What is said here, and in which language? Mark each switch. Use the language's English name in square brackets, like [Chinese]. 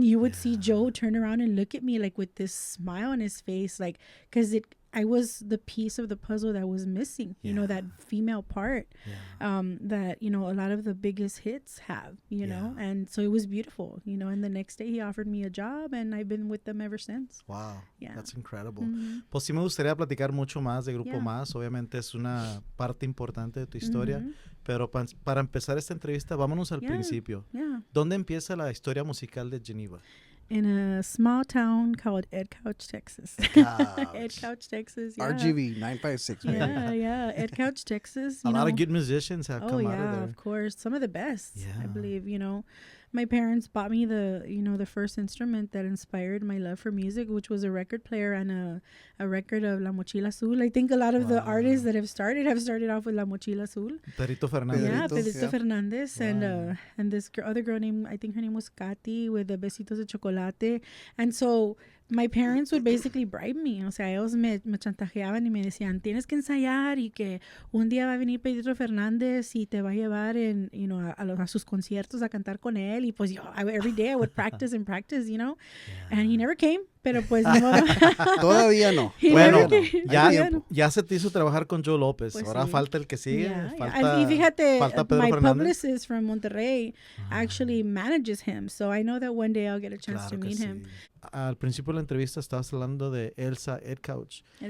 [English] And you would see Joe turn around and look at me like with this smile on his face, like, because I was the piece of the puzzle that was missing, you know, that female part that, you know, a lot of the biggest hits have, you know, and so it was beautiful, you know, and the next day he offered me a job and I've been with them ever since. Wow, that's incredible. [Spanish] Pues sí me gustaría platicar mucho más de Grupo Más, obviamente es una parte importante de tu historia, pero para empezar esta entrevista, vámonos al principio. ¿Dónde empieza la historia musical de GENYVA? [English] In a small town called Ed Couch, Texas. Ed Couch, Texas. Yeah. RGV 956. Yeah. Ed Couch, Texas. A lot of good musicians have come out of there. Of course. Some of the best, I believe, you know. My parents bought me the first instrument that inspired my love for music, which was a record player and a record of La Mochila Azul. I think a lot of the artists that have started off with La Mochila Azul. Pedrito Fernández. Yeah, Pedrito Fernández. Wow. And this other girl named, I think her name was Katy, with the Besitos de Chocolate. And so my parents would basically bribe me. [Spanish] O sea, ellos me chantajeaban y me decían, tienes que ensayar y que un día va a venir Pedrito Fernández y te va a llevar a sus conciertos a cantar con él. Y pues yo, [English] every day I would practice, you know. And he never came. [Spanish] Pero pues no. Todavía no. Bueno, ya se te hizo trabajar con Joe López. Pues ahora falta el que sigue. Y fíjate, Pedro [English] my [Spanish] Fernández. [English] Publicist from Monterrey actually manages him. So I know that one day I'll get a chance to meet him. [Spanish] Al principio de la entrevista estabas hablando de Elsa Ed Couch.